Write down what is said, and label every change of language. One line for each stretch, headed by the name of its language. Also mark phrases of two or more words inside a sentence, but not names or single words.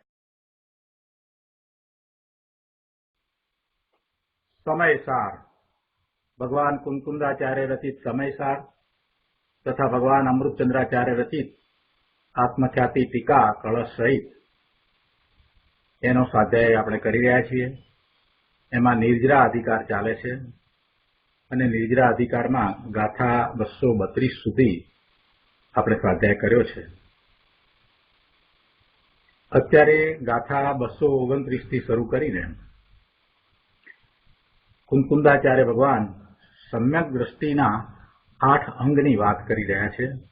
Gujarati: સમયસાર ભગવાન કુંકુંદાચાર્ય રચિત સમયસાર તથા ભગવાન અમૃતચંદ્રાચાર્ય રચિત આત્મખ્યાતિ ટીકા કલશ સહિત એનો સ્વાધ્યાય આપણે કરી રહ્યા છીએ। એમાં નિર્જરા અધિકાર ચાલે છે અને નિર્જરા અધિકારમાં ગાથા 232 સુધી આપણે સ્વાધ્યાય કર્યો છે। અત્યારે ગાથા 229 થી શરૂ કરીને કુંકુંદાચાર્ય ભગવાન સમ્યક દ્રષ્ટિના 8 અંગની વાત કરી રહ્યા છે।